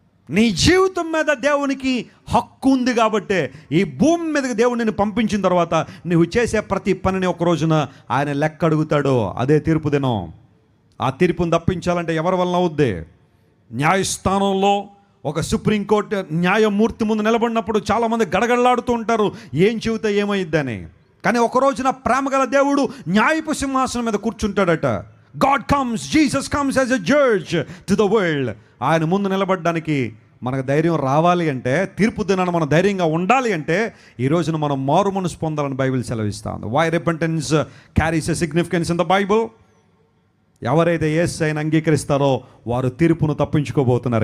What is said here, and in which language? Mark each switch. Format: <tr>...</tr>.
<te>నీ జీవితం మీద దేవునికి హక్కు ఉంది కాబట్టే ఈ భూమి మీదకి దేవుడు నిన్ను పంపించిన తర్వాత నువ్వు చేసే ప్రతి పనిని ఒక రోజున ఆయన లెక్క అడుగుతాడు. అదే తీర్పు దినం. ఆ తీర్పును తప్పించాలంటే ఎవరి వలన అవుద్ది? న్యాయస్థానంలో ఒక సుప్రీంకోర్టు న్యాయమూర్తి ముందు నిలబడినప్పుడు చాలామంది గడగడలాడుతూ ఉంటారు, ఏం చెబితే ఏమైద్దని. కానీ ఒక రోజున ప్రేమగల దేవుడు న్యాయపు సింహాసనం మీద కూర్చుంటాడట.</te> <en>God comes, Jesus comes as a judge to the world.</en> <te>ఆయన ముందు నిలబడడానికి మనకు ధైర్యం రావాలి అంటే, తీర్పు దినాన్ని మనం ధైర్యంగా ఉండాలి అంటే, ఈ రోజున మనం మారు మనసు పొందాలని బైబిల్ సెలవిస్తుంది.</te> <en>Why repentance carries a significance in the Bible.</en> <te>ఎవరైతే యేసుని అంగీకరిస్తారో వారు తీర్పును తప్పించుకోబోతున్నారు.</te>